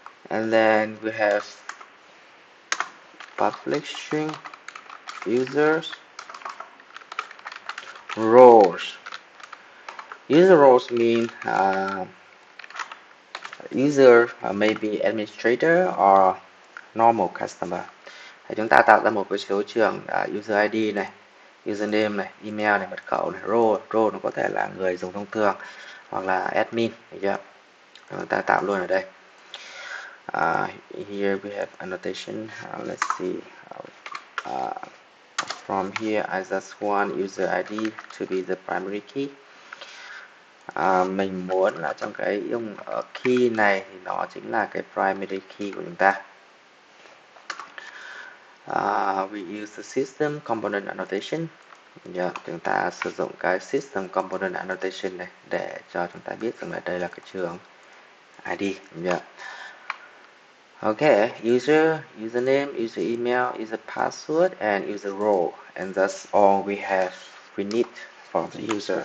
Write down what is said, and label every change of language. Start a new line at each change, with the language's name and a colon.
English: And then we have public string users roles. User roles mean user maybe administrator or normal customer.
Vietnamese: Thì chúng ta tạo ra một cái số trường user ID này, username này, email này, mật khẩu này, role nó có thể là người dùng thông thường hoặc là admin, được chưa? Chúng ta tạo luôn ở đây.
English: Here we have annotation. Let's see. From here, I just want user ID to be the primary key.
Vietnamese: Mình muốn là trong cái dùng ở key này thì nó chính là cái primary key của chúng ta.
English: We use the system component annotation.
Vietnamese: Chúng ta sử dụng cái system component annotation này để cho chúng ta biết rằng là đây là cái trường ID.
English: Okay, username, user email, user password, and user role, and that's all we need for the user.